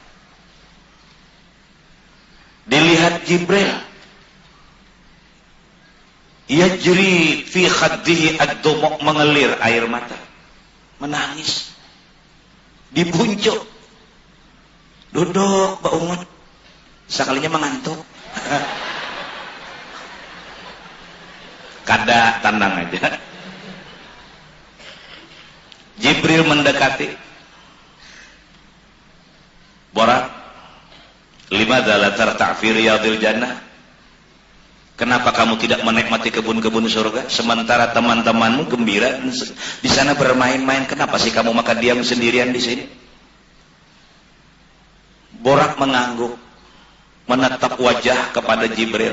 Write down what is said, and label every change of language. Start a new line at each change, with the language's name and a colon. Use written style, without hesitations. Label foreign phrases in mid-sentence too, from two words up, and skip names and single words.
Indonesian: Dilihat Jibril,
Arabic: yajri fi khaddihi ad-dumu',
Indonesian: mengalir air mata, menangis, dibuncuk, duduk bangun, sekalinya mengantuk.
Banjar: Kada tenang aja.
Indonesian: Jibril mendekati, borak,
Arabic: limadza la tarta' fi riyadil jannah?
Indonesian: Kenapa kamu tidak menikmati kebun-kebun surga sementara teman-temanmu gembira di sana bermain-main? Kenapa sih kamu maka diam sendirian di sini? Borak mengangguk, menatap wajah kepada Jibril.